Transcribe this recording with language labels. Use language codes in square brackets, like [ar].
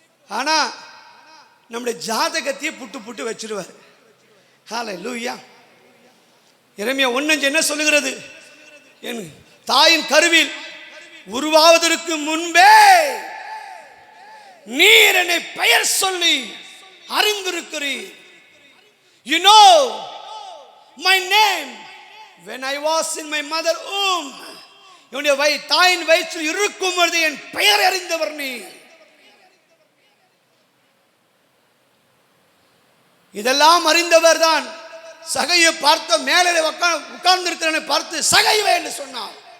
[ta] ஆனா நம்முடைய ஜாதகத்தையே புட்டு வச்சிருவார். ஹல்லேலூயா. எரேமியா 1:5 என்ன சொல்லுகிறது? என் தாயின் கருவில் உருவாவதற்கு முன்பே நீர் என்னை பெயர் சொல்லி அறிந்திருக்கிறீர். [en] You know my name when I was in my mother womb. [ta] என்னுடைய தாயின் வயிற்றில் இருக்கும் பொழுது என் பெயர் அறிந்தவர் நீ. இதெல்லாம் அறிந்தவர் தான் சகையை பார்த்த மேலே உட்கார்ந்து இருக்கிறவனை பார்த்து சகைவே என்று சொன்னார்.